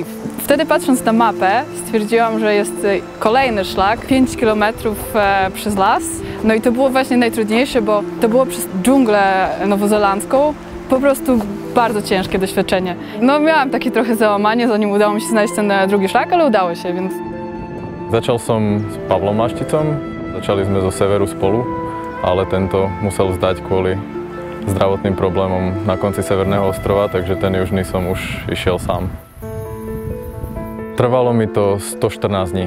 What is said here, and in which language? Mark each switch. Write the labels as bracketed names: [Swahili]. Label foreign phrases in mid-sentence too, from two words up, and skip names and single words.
[Polish] Wtedy patrząc na mapę stwierdziłam, że jest kolejny szlak, 5 km przez las. No i to było właśnie najtrudniejsze, bo to było przez dżunglę nowozelandzką. Po prostu bardzo ciężkie doświadczenie. No miałam takie trochę załamanie, zanim udało mi się znaleźć ten drugi szlak, ale udało się, więc... [Slovak] Začal som s Pavlom Mašticom, začali sme zo severu spolu, ale tento musel vzdať kvôli zdravotným problémom na konci Severného ostrova, takže ten južný som už išiel sám. Trvalo mi to 114 dní.